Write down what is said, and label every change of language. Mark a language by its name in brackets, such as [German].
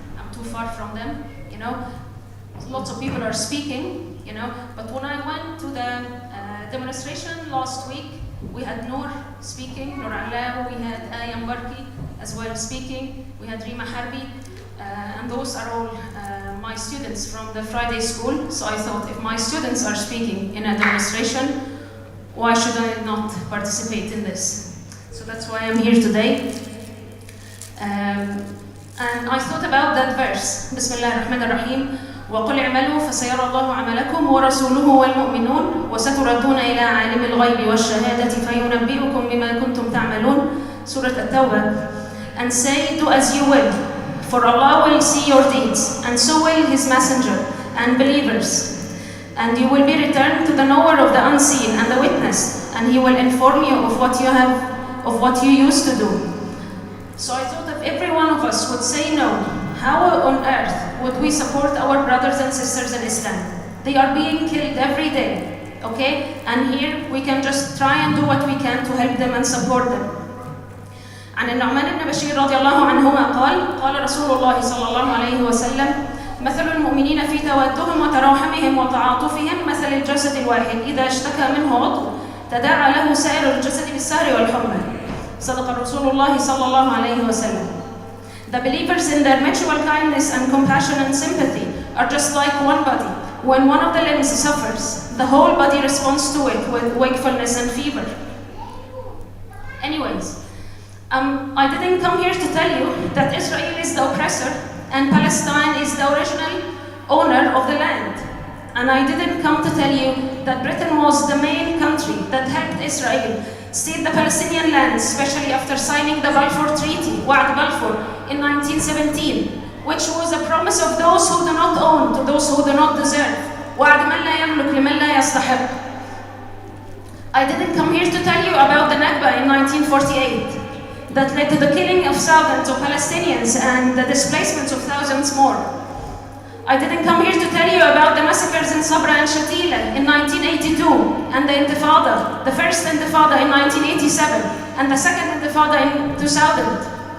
[English] I'm too far from them, you know. Lots of people are speaking, you know, but when I went to the demonstration last week, we had Noor speaking, Noor Allah, we had Ayam Barki as well speaking, we had Rima Harbi, and those are all my students from the Friday school. So I thought, if my students are speaking in a demonstration, why should I not participate in this? So that's why I'm here today. And I thought about that verse, [Arabic] Bismillah ar-Rahman ar-Rahim, وَقُلْ اعْمَلُوا فَسَيَرَى اللَّهُ عَمَلَكُمْ وَرَسُولُهُ وَالْمُؤْمِنُونَ وَسَتُرَدُّونَ إِلَىٰ عَالِمِ الْغَيْبِ وَالشَّهَادَةِ فَيُنَبِّئُكُم بِمَا كُنتُمْ تَعْمَلُونَ Surah At-Tawbah. [English] And say, do as you will, for Allah will see your deeds, and so will His Messenger and believers. And you will be returned to the knower of the unseen and the witness, and He will inform you of what you used to do. So I thought if every one of us would say no, how on earth would we support our brothers and sisters in Islam? They are being killed every day, okay? And here we can just try and do what we can to help them and support them. [Arabic] عن النعمان بن بشير رضي الله عنهما قال رسول الله صلى الله عليه وسلم مثل المؤمنين في تودهم وتراحمهم وتعاطفهم مثل الجسد الواحد إذا اشتكى منه عضو تداعى له سائر الجسد بالسهر والحمى. صدق رسول الله صلى الله عليه وسلم. [English] The believers in their mutual kindness and compassion and sympathy are just like one body. When one of the limbs suffers, the whole body responds to it with wakefulness and fever. Anyways, I didn't come here to tell you that Israel is the oppressor and Palestine is the original owner of the land. And I didn't come to tell you that Britain was the main country that helped Israel cede the Palestinian lands, especially after signing the Balfour Treaty, Wa'd Balfour, in 1917, which was a promise of those who do not own to those who do not deserve. [Arabic] وعد من لا يملك لمن لا يستحق. [English] I didn't come here to tell you about the Nakba in 1948 that led to the killing of thousands of Palestinians and the displacements of thousands more. I didn't come here to tell you about the massacres in Sabra and Shatila in 1982 and the Intifada, the first Intifada in 1987 and the second Intifada in 2000.